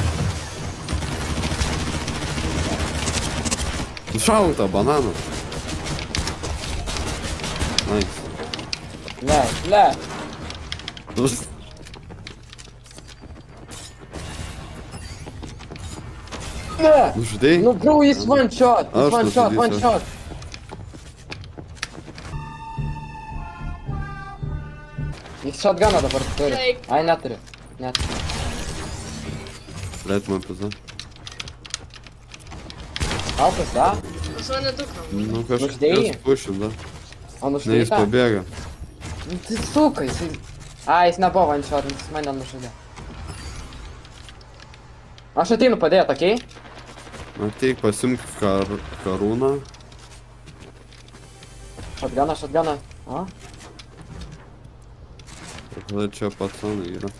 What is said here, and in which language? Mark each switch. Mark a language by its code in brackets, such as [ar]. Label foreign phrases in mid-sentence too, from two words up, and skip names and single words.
[lt] Šauta, bananas. Nice. Le. Ne. Nužudėjai? Nu, bro, jis [en] one shot. [lt] Aš [en] One shot, one [lt] nužudysiu. [en] shot. [lt] Jis shotguną dabar turi. Taip. Ai, neturi. Neturi. Blėt, man pizda. Aukas, da? Pas mane dukra. Nu Nužudėjai? kažkas pušim, da. O Ne, jis nušteita? pabėga. Nu, tai suka, jisai... Ai, jis nebuvo [en] one shot, [lt] jis mane nužudė. Aš ateinu padėt, okei? Ateik, pasimk karūną. Shotguną. O? Ir tada čia pacanai yra.